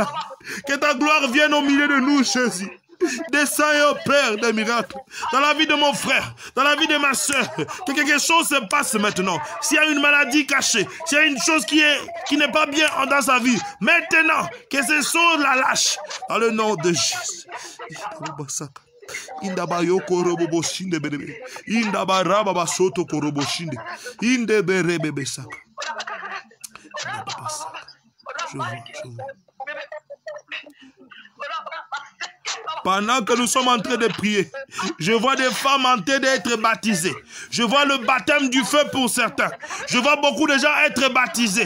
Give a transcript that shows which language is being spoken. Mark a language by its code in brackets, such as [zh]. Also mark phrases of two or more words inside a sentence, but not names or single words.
[fr] Que ta gloire vienne au milieu de nous, Jésus. Descends et opère des miracles dans la vie de mon frère, dans la vie de ma soeur. Que quelque chose se passe maintenant. S'il y a une maladie cachée, s'il y a une chose qui n'est pas bien dans sa vie, maintenant, que ces choses la lâchent. Dans le nom de Jésus. Indaba yoko robo boshinde berebe. Indaba raba basoto korobo shinde. Inde berebe besaka. Je vois. Pendant que nous sommes en train de prier, je vois des femmes en train d'être baptisées. Je vois le baptême du feu pour certains. Je vois beaucoup de gens être baptisés.